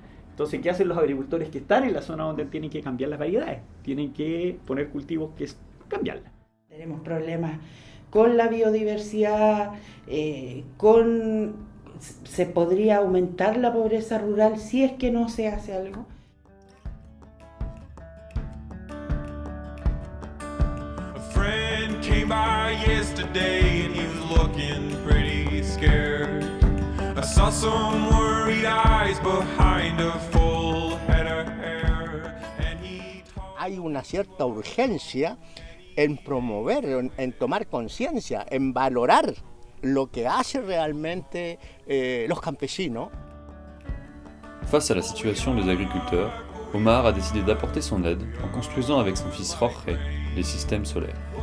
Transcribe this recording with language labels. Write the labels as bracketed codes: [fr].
[es] Entonces, ¿qué hacen los agricultores que están en la zona donde tienen que cambiar las variedades? Tienen que poner cultivos que cambiarlas. Tenemos problemas con la biodiversidad, se podría aumentar la pobreza rural si es que no se hace algo. [en] A friend came by yesterday and he was looking pretty scared. I saw some worried eyes behind a full head of hair and he [es] Hay una cierta urgencia en promover, en tomar conciencia, en valorar lo que hacen realmente los campesinos. [fr] Face à la situation des agriculteurs, Omar a décidé d'apporter son aide en construisant avec son fils Jorge les systèmes solaires.